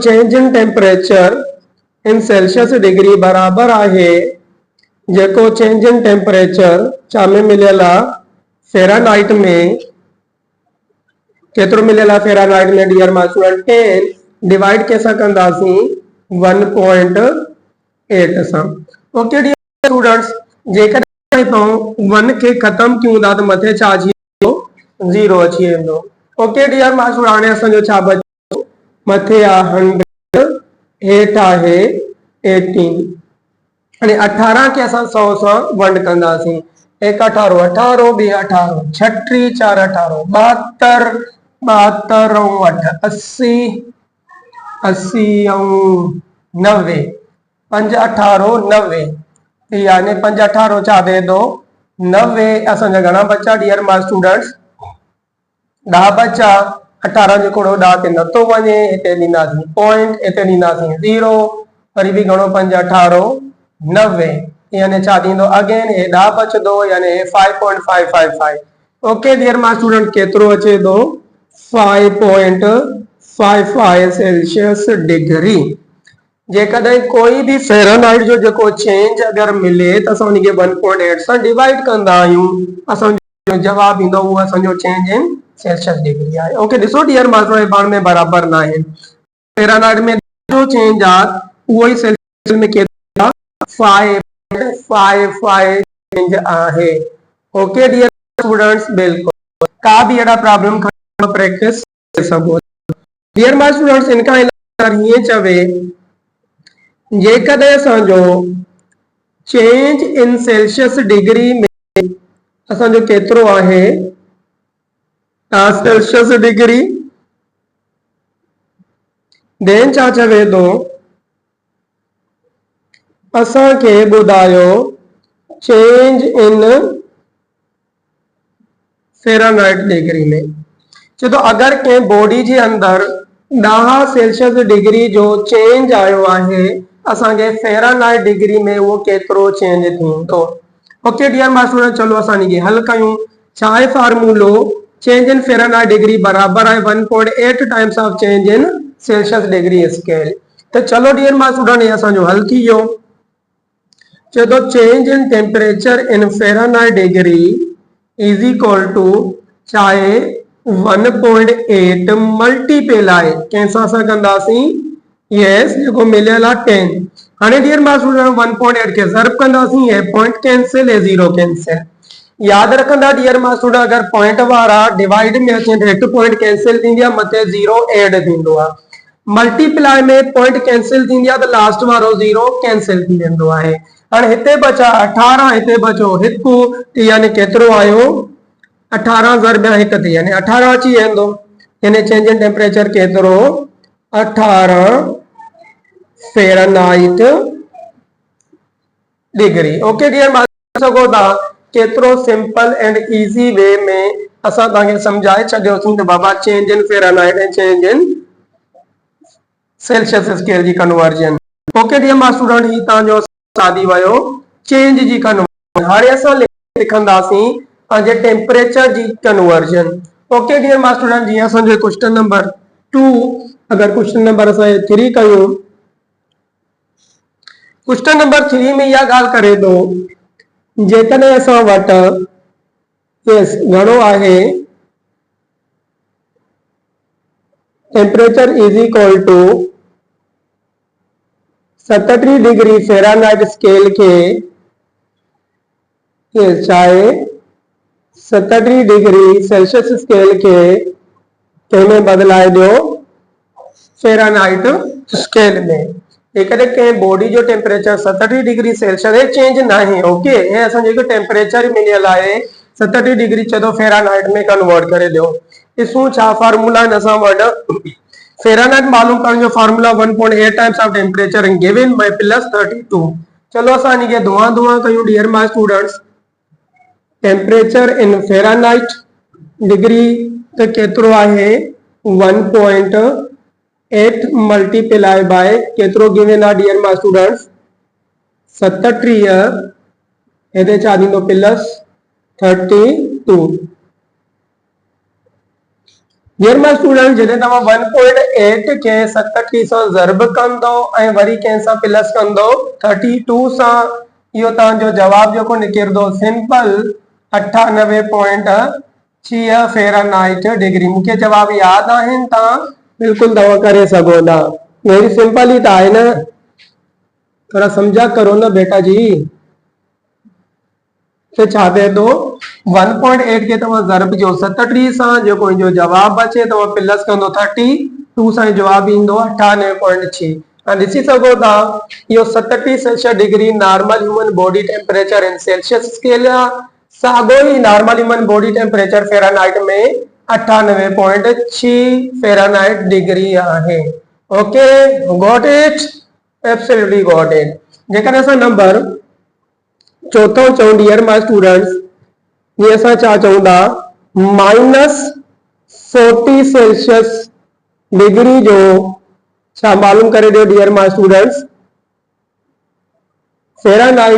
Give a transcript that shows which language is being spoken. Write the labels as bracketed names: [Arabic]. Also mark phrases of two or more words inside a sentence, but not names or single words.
[English] change in temperature in Celsius degree [Sindhi] बराबर आहे जेको [English] change in temperature [Sindhi] छा में मिलियल आहे फेरानाइट में, केतिरो मिलियल आहे फेरानाइट में [English] dear my student [Sindhi] 10 डिवाइड कैसा कंदासीं 1.8 सां। [English] okay dear students, [Sindhi] जेकॾहिं तव्हां 1 खे ख़त्म कयूं था त मथे छा अची वेंदो 0 अची वेंदो। [English] okay dear my student, [Sindhi] हाणे असांजो छा बचियो, मथे आहे 100, हेठि आहे 18, हाणे 18 खे असां 100 सां वंड कंदासीं। 1 18 18 2 18 6 3 4 18 72 72 8 80 80 90 5 18 90, यानी 5 18 छा थिए थो 90। असांजा घणा बचा [English] dear my students [Sindhi] 10 बचा, 18 जो कोड़ो 10 ते नथो वञे, हिते ॾींदासीं पॉइंट, हिते ॾींदासीं 0, वरी बि घणो 5 18 90, यानी छा थींदो अगेन हे 10 बचंदो, यानी 5.555। [English] okay dear my student, [Sindhi] केतिरो अचे थो 5.55 [English] Celsius degree. [Sindhi] जेकॾहिं कोई भी फेरानाइट जो जेको चेंज अगर मिले तो असां उनखे 1.8 सां डिवाइड कंदा आहियूं, असांजो जवाब ईंदो उहो असांजो [English] change in Celsius degree [Sindhi] आहे। ओके ॾिसो [English] dear my student, [Sindhi] पाण में बराबर न आहे। फेरानाइट में जो चेंज आहे उहो ई सेल्सियस में केतिरो 5.55 चेंज आहे। [English] okay dear students, [Hindi] बिल्कुल का भी अड़ा [English] problem practice [Hindi] कर सको। [English] dear my students, [Sindhi] इनका हीअं चवे जेकॾहिं असांजो [English] change in Celsius degree [Sindhi] में असांजो केतिरो आहे, [English] Celsius degree, [Sindhi] देन छा चवे थो असांखे ॿुधायो [English] change in Fahrenheit degree [Sindhi] में। चए थो अगरि कंहिं बॉडी जे अंदरि 10 [English] Celsius degree [Sindhi] जो चेंज आयो आहे, असांखे [English] Fahrenheit degree [Sindhi] में उहो केतिरो चेंज थींदो। [English] okay dear my student, [Sindhi] चलो असां इनखे हल कयूं। छा आहे फार्मूलो? [English] change in Fahrenheit degree [Sindhi] बराबर आहे [English] 1.8 times of change in Celsius degree scale. [Sindhi] तो चलो [English] dear my student, [Sindhi] ये असांजो हल थी वियो। चए थो [English] change in temperature in Fahrenheit degree is equal to [Sindhi] चाहे 1.8 मल्टीपल आहे कंहिंसां असां कंदासीं, यस, जेको मिलियल आहे 10। हाणे [English] dear my student [Sindhi] 1.8 खे ज़र्ब कंदासीं, [English] ये point cancel, ये zero cancel. [Sindhi] याद रखंदा [English] dear my student, [Sindhi] अगर पॉइंट वारा डिवाइड में अचे तो एक पॉइंट कैंसिल थींदी आहे, मथे [English] zero add [Sindhi] थींदो आहे। मल्टीप्लाई में [English] point cancel [Sindhi] थींदी आहे तो लास्ट वारो [English] zero cancel [Sindhi] थी वेंदो आहे। हाणे हिते बचा 18, हिते बचो 1, यानी केतिरो आयो 18 ज़र्ब 1 थी, यानी 18 अची वेंदो। [English] यानी change in temperature केतिरो 18 Fahrenheit degree. [Sindhi] ओके डियर, मान सको था केतिरो [English] simple and easy way [Sindhi] में असां तव्हांखे समझाए छॾियोसीं त बाबा [English] change in Fahrenheit [Sindhi] ऐं [English] change in Celsius scale [Sindhi] जी कन्वर्जन। [English] okay dear my student, [Sindhi] ही तव्हांजो सादी वयो चेंज जी कन्वर्जन। हाणे असां लिखंदासीं पंहिंजे टेम्परेचर जी कन्वर्जन। [English] okay dear my student, [Sindhi] जीअं असांजो [English] question number 2, [Sindhi] अगर [English] question number [Sindhi] असां 3 कयूं, [English] question number 3 [Sindhi] में इहा ॻाल्हि करे थो जेकॾहिं असां वटि यस घणो आहे [English] temperature is equal to 37 degree Fahrenheit scale [Hindi] के चाहे [English] 37 degree Celsius scale [Hindi] के में बदलाए दो [English] Fahrenheit scale में। [Sindhi] कंहिं बॉडी जो टेम्परेचर 37 [English] degree Celsius [Sindhi] चेंज [Hindi] ना है। [Sindhi] ओके, ऐं असांजो टेम्परेचर मिलियल आहे 37 डिग्री, चए थो फ़ारेनहाइट में कन्वर्ट करे ॾियो। ॾिसूं छा फार्मूला आहिनि असां वटि। फ़ारेनहाइट मालूम करण जो फार्मूला [English] 1.8 times of temperature given by +32. [Sindhi] चलो असां इनखे धुआं धुआं कयूं [English] dear my students. temperature in Fahrenheit degree [Sindhi] त केतिरो आहे [English] 1.8 multiply by [Sindhi] केतिरो गिवन आहे [English] dear my students 37, [Sindhi] हेॾे छा थींदो +32। [English] dear my student, [Sindhi] जॾहिं तव्हां 1.8 के 37 सां ज़र्ब कंदो ऐं वरी कंहिंसां प्लस कंदो 32 सां, इहो तव्हांजो जवाब जेको निकिरंदो [English] simple 98.6 Fahrenheit degree. [Sindhi] मूंखे जवाब यादि आहिनि, तव्हां बिल्कुलु तव्हां करे सघो था। [English] very simple [Hindi] ही तो है ना, थोड़ा समझा करो ना बेटा जी। [Sindhi] तो छा थिए थो 1.8 के तव्हां ज़र्ब जो 37 सां, जेको इनजो जवाब अचे तव्हां प्लस कंदो 32 सां, जवाब ईंदो 98.6। ॾिसी सघो था इहो [English] 37 Celsius degree normal human body temperature in Celsius scale आहे। [Sindhi] साॻियो ई [English] normal human body temperature [Sindhi] फ़ारेनहाइट में [English] 98.6 Fahrenheit degree [Sindhi] आहे। [English] okay, got it, absolutely got it. [Sindhi] जेकॾहिं असां नंबर चौथों चऊं [English] dear my students, [Sindhi] ये असां छा चऊं था [English] -40 Celsius degree [Sindhi] जो छा मालूम करे दियो [English] dear my students [Sindhi] फ़ारेनहाइट।